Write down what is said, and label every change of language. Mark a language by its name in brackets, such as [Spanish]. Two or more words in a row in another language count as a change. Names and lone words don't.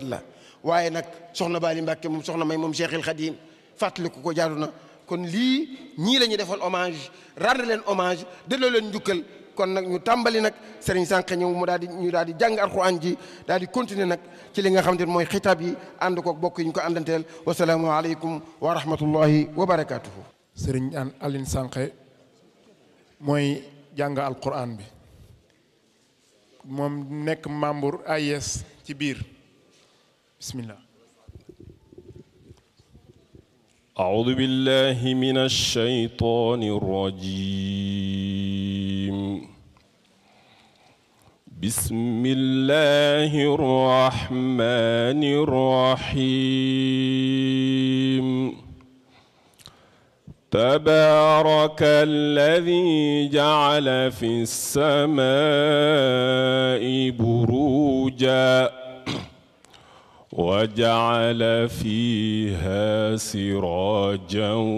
[Wolof] la waaye nag soxna Bali Mbàkke moom soxna may moom Cheikhul Khadim fàttaliku ko jaadu na kon lii ñii la ñuy defal [French] hommage rendre [Wolof] leen hommage delloo leen njukkal kon nag ñu tàmbali nag Serigne Sànq ñëw mu daal di ñu daal di jàng alquran ji daal di continuer nag ci li nga xamante ne mooy xitaab yi ànd koog bokk yi ñu ko àndanteel [Arabic] والسلام عليكم ورحمة الله وبركاته. [Wolof] Serigne Aline Sànq mooy jàng alquran bi moom nekk membre AIS ci biir bismillah. [Arabic] أعوذ بالله من الشيطان الرجيم بسم الله الرحمن الرحيم تبارك الذي جعل في السماء بروجا وجعل فيها سراجا